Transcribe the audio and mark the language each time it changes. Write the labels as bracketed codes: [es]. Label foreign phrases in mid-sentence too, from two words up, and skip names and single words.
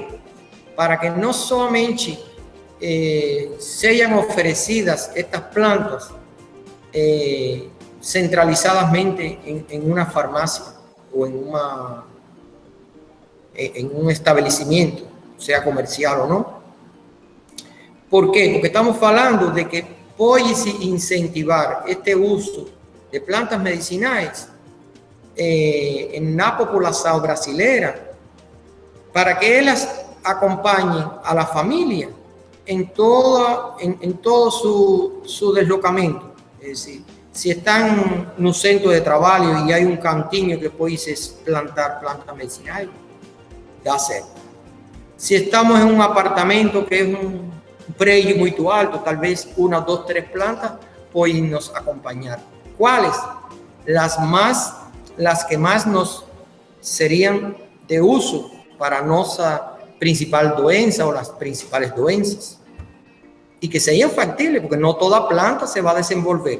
[es] Para que no solamente sean ofrecidas estas plantas centralizadamente en una farmacia o en un establecimiento, sea comercial o no. ¿Por quê? [pt] Porque estamos falando de que pode-se incentivar este uso de plantas medicinais na população brasileira para que elas acompanhem [es] a la [pt] família em todo su deslocamento. [es] Es decir, si están [pt] no centro de trabalho e há um cantinho que [es] puedes plantar [pt] plantas medicinais, dá certo. [es] Si estamos en un apartamento que es un [pt] prédio muito alto, [es] tal vez 1, 2, 3 plantas pueden nos acompañar. ¿Cuáles? Las que más nos serían de uso para nuestra principal doença o las principales doenças. Y que serían factibles, porque no toda planta se va a desenvolver.